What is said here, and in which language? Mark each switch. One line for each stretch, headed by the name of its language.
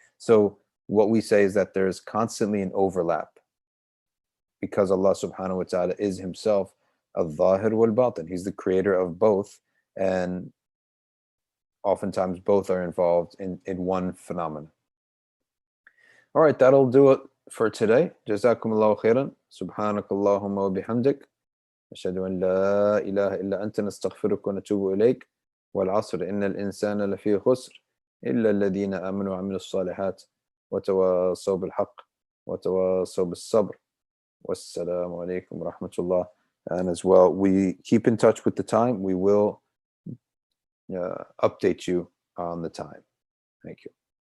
English: So what we say is that there's constantly an overlap, because Allah subhanahu wa ta'ala is Himself al-Zahir wal-Batin. He's the creator of both, and oftentimes both are involved in one phenomenon. All right, that'll do it for today.
Arabic: Jazakumullahu khairan. Subhanakallahumma wa bihamdik. أشهد أن لا إله إلا أنت نستغفرك ونتوب إليك والعصر إن الإنسان لفي خسر إلا الذين آمنوا وعملوا الصالحات وتواصوا بالحق وتواصوا بالصبر والسلام عليكم ورحمة الله.
English: And as well, we keep in touch with the time. We will update you on the time. Thank you.